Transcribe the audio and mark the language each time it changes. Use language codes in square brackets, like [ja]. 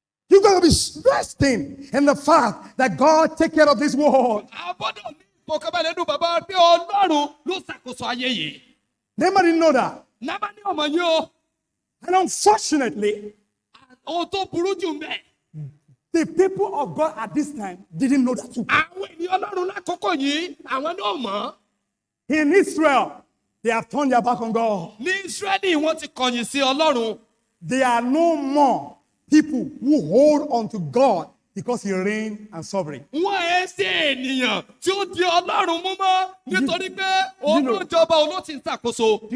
[en] You got to be resting in the fact that God take care of this world. [yo] a gbọ́dọ̀ ní ìfọ̀kànbalẹ̀ nínú bàbá pé Ọlọ́run ló ṣàkóso ayé yìí. [en] Nobody didn't know that. [yo] Námánì ọmọ yìí o. [en] And unfortunately, [yo] Ohun tó burú jù ń bẹ. [en] the people of God at this time didn't know that too. [yo] Àwọn ènìyàn Ọlọ́run lákòókò yìí àwọn náà mọ̀. [en] In Israel, they have turned their back on God. [yo] Ní Ísírẹ́lì wọ́n ti kọ̀yìn sí Ọlọ́run. [en] There are no more people who hold on to God because he reigns and sovereign. [yo] Wọ́n ẹ̀ ṣe ènìyàn tí ó di Ọlọ́run mú mọ́ nítorí pé òun ló jọba òun ló ti ń ṣàkóso.